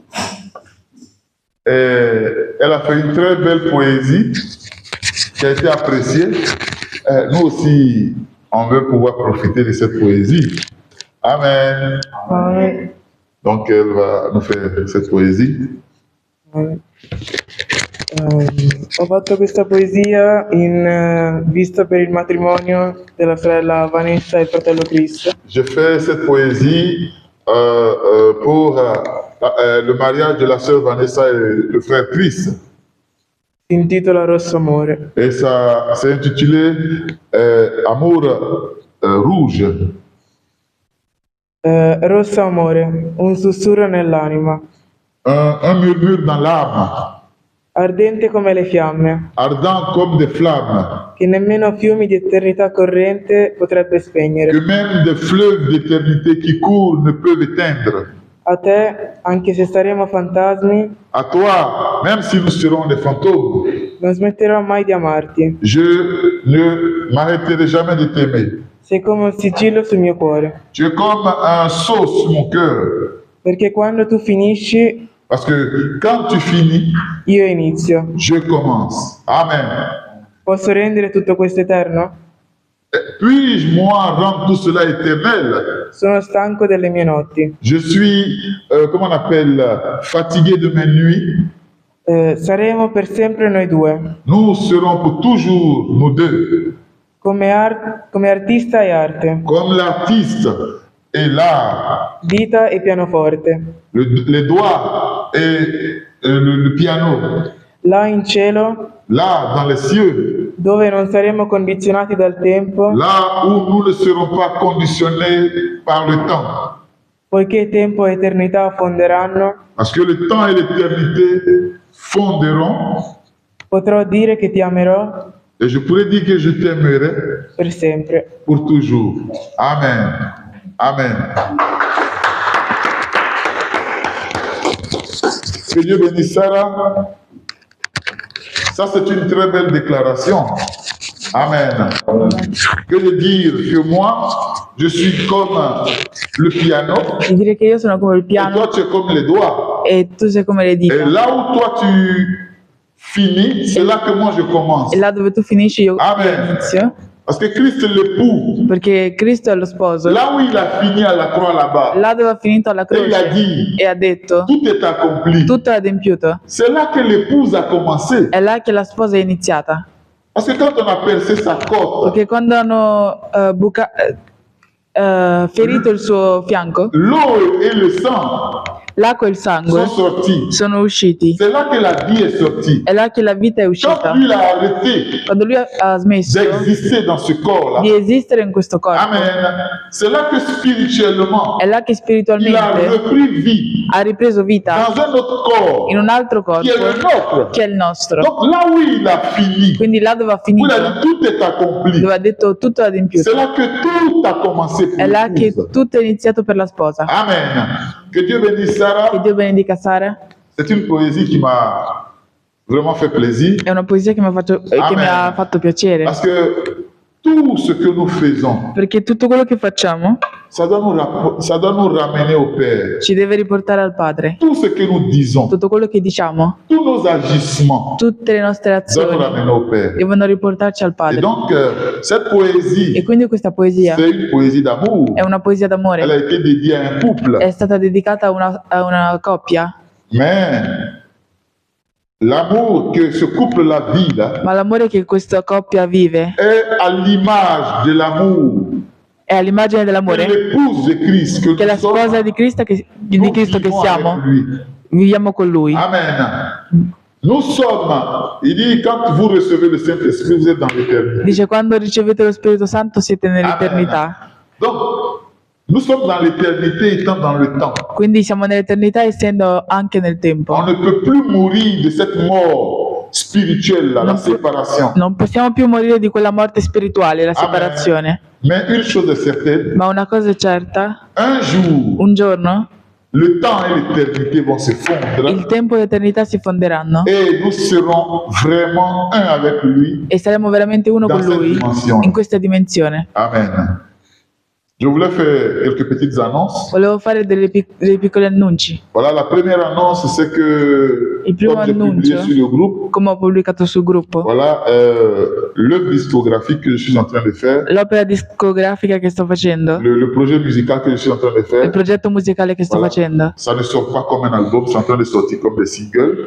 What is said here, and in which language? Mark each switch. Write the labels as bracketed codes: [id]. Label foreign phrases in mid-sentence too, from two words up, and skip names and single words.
[fr] Et elle a fait une très belle poésie qui a été appréciée. Nous aussi, on veut pouvoir profiter de cette poésie. Amen. Amen. Donc, elle va nous faire cette poésie. [it] Ho fatto questa poesia in vista per il matrimonio della sorella Vanessa e il fratello Chris. [fr] Je fais cette poésie pour le mariage de la sœur Vanessa et le frère Chris. [it] Si intitola Rosso Amore. [fr] Et ça, c'est intitulé Amour rouge. [it] Rosso Amore, un sussurro nell'anima, [fr] Un murmure dans l'âme, [it] ardente come le fiamme, [fr] ardent comme des flammes, [it] che nemmeno fiumi di eternità corrente potrebbe [fr] que [it] spegnere. [fr] même des fleuves d'éternité qui courent ne peuvent éteindre. [it] A te, anche se saremo fantasmi, [fr] À toi, même si nous serons des fantômes, [it] non smetterò mai di amarti. [fr] je ne m'arrêterai jamais de t'aimer. [it] Sei come un sigillo sul mio cuore, [fr] Tu es comme un sceau sur mon cœur. [it] perché quando tu finisci, [fr] Parce que quand tu finis, [it] io inizio. [fr] je commence. Amen. [it] Posso rendere tutto questo eterno? [fr] Puis-je, moi, rendre tout cela éternel? [it] Sono stanco delle mie notti. [fr] Je suis, comment on appelle, fatigué de mes nuits. [it] Saremo per sempre noi due, [fr] Nous serons pour toujours, nous deux, [it] come artista e arte, [fr] comme l'artiste et l'art, [it] vita e pianoforte. [fr] les doigts et le piano, [it] Là in cielo, [fr] là dans les cieux, [it] dove non saremo condizionati dal tempo, [fr] là où nous ne serons pas conditionnés par le temps. [it] poiché tempo e eternità fonderanno, [fr] Parce que le temps et l'éternité fonderont, [it] potrò dire che ti amerò [fr] et je pourrais dire que je t'aimerai [it] per sempre. [fr] pour toujours. Amen. Amen. Que Dieu bénisse Sarah. Ça, c'est une très belle déclaration. Amen. Que de dire que moi, je suis comme le piano [it] E dire che io sono come il [fr] et [it] piano [fr] toi, tu es comme les doigts. [it] e tu sei come le [fr] Et [it] dita. [fr] là où toi, tu finis, c'est là que moi, je commence. [it] E là dove tu finisci io [fr] Amen. [it] inizio. [fr] Parce que Christ est l'époux. [it] Perché Cristo è lo sposo. [fr] Là où il a fini à la croix là-bas, [it] Là dove ha finito alla [fr] et il a [it] croce [fr] dit, [it] e ha detto [fr] tout est accompli. [it] tutto è adempiuto. [fr] C'est là que l'épouse a commencé. [it] È là che la sposa è iniziata. [fr] Parce que quand on a percé sa côte, [it] Perché quando hanno ferito il suo fianco, [fr] l'eau et le sang [it] l'acqua e il [fr] sont [it] sangue [fr] sortis. [it] sono usciti. [fr] C'est là que la vie est sortie. [it] È là che la vita è uscita. [fr] Quand lui a arrêté [it] Quando lui ha smesso [fr] d'exister dans ce corps-là, [it] di esistere in questo corpo, [fr] Amen, c'est là que spirituellement, [it] è là che [fr] il a [it] spiritualmente [fr] repris vie [it] ha ripreso vita [fr] dans un autre corps [it] in un altro [fr] qui est le [it] corpo [fr] nôtre. [it] che è il nostro. [fr] Donc là où il a fini, [it] Quindi là dove ha [fr] où il [it] finito, [fr] a dit tout est accompli, [it] dove ha detto tutto è adempiuto, [fr] c'est là que tout a commencé pour [it] è là che [fr] l'épouse. [it] tutto è iniziato per la sposa. [fr] Amen. Que Dieu bénisse [it] Che [fr] Sarah. [it] Dio benedica Sara. [fr] C'est une poésie qui m'a vraiment fait plaisir. [it] È una poesia che mi ha fatto piacere, [fr] Parce que tout ce que nous faisons, [it] perché tutto quello che facciamo [fr] ça doit nous ramener au Père. [it] ci deve riportare al Padre. [fr] Tout ce que nous disons, [it] Tutto quello che diciamo, [fr] tous nos agissements [it] tutte le nostre [fr] doivent nous [it] azioni [fr] ramener au Père. [it] devono riportarci al [fr] Et [it] Padre. [fr] donc, cette [it] E [fr] poésie, [it] quindi questa poesia [fr] c'est une poésie d'amour. [it] è una poesia [fr] Elle a [it] d'amore, [fr] été dédiée à un couple. [it] è stata dedicata a una coppia, [fr] Mais l'amour que ce couple-là vit, là, [it] ma l'amore che questa coppia vive [fr] est à l'image de l'amour [it] è all'immagine [fr] que [it] dell'amore [fr] l'épouse de Christ, que [it] che la [fr] nous sommes, [it] sposa di Cristo che [fr] nous [it] siamo, [fr] vivons avec lui. [it] viviamo con Lui. [fr] Amen. Nous sommes, il dit, quand vous recevez le Saint-Esprit, vous êtes dans l'éternité. [it] Dice quando ricevete lo Spirito Santo siete nell'eternità. [fr] Donc, nous sommes dans l'éternité étant dans le temps. [it] Quindi siamo nell'eternità essendo anche nel tempo. [fr] On ne peut plus mourir de cette mort spirituelle, la séparation. [it] Non possiamo più morire di quella morte spirituale, la separazione. [fr] Mais une chose est certaine, [it] Ma una cosa è certa, [fr] un jour, [it] un giorno [fr] le temps et l'éternité vont se fondre [it] il tempo e l'eternità si fonderanno [fr] et nous serons vraiment un avec lui. [it] e saremo veramente uno [fr] Dans [it] con [fr] cette [it] lui dimensione. in questa dimensione. [fr] Amen. Je voulais faire quelques petites annonces. [it] Volevo fare dei piccoli annunci. [fr] Voilà, la première annonce, c'est que, [it] Il primo [fr] comme j'ai publié [it] annuncio, [fr] sur le groupe, [it] come ho pubblicato sul gruppo, [fr] voilà, l'œuvre discographique que je suis en train de faire, [it] l'opera discografica che sto facendo, [fr] le projet musical que je suis en train de [it] il [fr] faire, [it] progetto musicale che sto [fr] Voilà. [it] facendo, [fr] ça ne sort pas comme un album, c'est en train de sortir comme des singles.